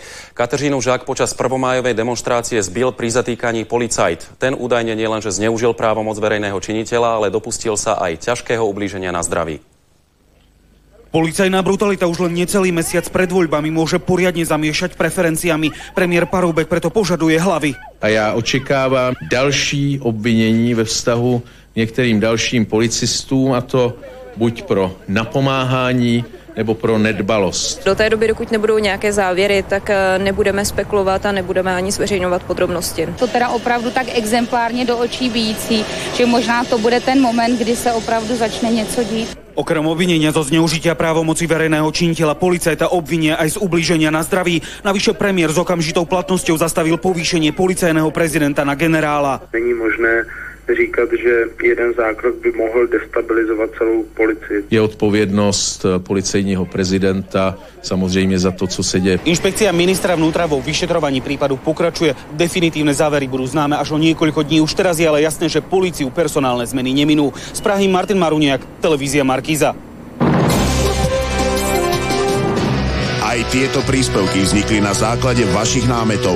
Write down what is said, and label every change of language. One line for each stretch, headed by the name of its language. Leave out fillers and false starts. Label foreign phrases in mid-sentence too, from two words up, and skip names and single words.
Slovak: Kateřinu Žák počas prvomájovej demonštrácie zbil pri zatýkaní policajt. Ten údajne nielenže zneužil právomoc verejného činiteľa, ale dopustil sa aj ťažkého ublíženia na zdraví. Policajná brutalita už len necelý mesiac pred voľbami môže poriadne zamiešať preferenciami. Premiér Paroubek preto požaduje hlavy.
Czech: A já očekávám další obvinění ve vztahu některým dalším policistům, a to buď pro napomáhání, nebo pro nedbalost. Do té doby, dokud nebudou nějaké závěry, tak nebudeme spekulovat a nebudeme ani zveřejňovat podrobnosti. To teda opravdu tak exemplárně do očí bijící, že možná to bude ten moment, kdy se opravdu začne něco dít.
Slovak: Okrem obvinenia zo zneužitia právomoci verejného činiteľa policajta obvinia aj z ublíženia na zdraví. Navyše premiér s okamžitou platnosťou zastavil povýšenie policajného prezidenta na generála.
Czech: Není možné říkat, že jeden zákrok by mohl destabilizovat celou policii. Je odpovědnost policejního prezidenta samozřejmě za to, co se děje.
Slovak: Inšpekcia ministra vnútra vo vyšetrovaní prípadu pokračuje. Definitívne závery budú známe až o niekoľko dní. Už teraz je ale jasné, že políciu personálne zmeny neminú. Z Prahy Martin Maruniak, televízia Markíza. Aj tieto príspevky vznikli na základe vašich námetov.